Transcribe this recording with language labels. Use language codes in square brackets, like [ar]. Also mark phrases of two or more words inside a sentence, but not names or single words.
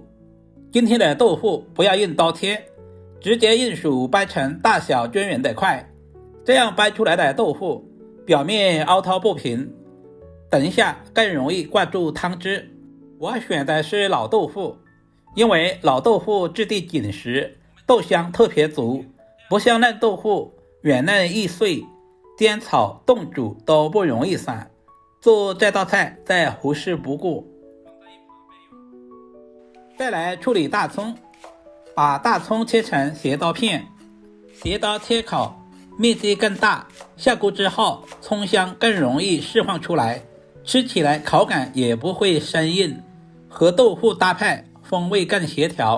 [zh] 今天的豆腐不要用刀切，直接用手掰成大小均匀的塊，這樣掰出來的豆腐表面凹凸不平，等一下更容易灌注湯汁。我選的是老豆腐，因為老豆腐質地緊實，豆香特別足，不像嫩豆腐軟嫩易碎，煎炒凍煮都不容易散。做這道菜再合適不過。再來處理大蔥，把大蔥切成斜刀片，斜刀切烤，面積更大，下鍋之後蔥香更容易釋放出來，吃起來口感也不會生硬，和豆腐搭配風味更協調。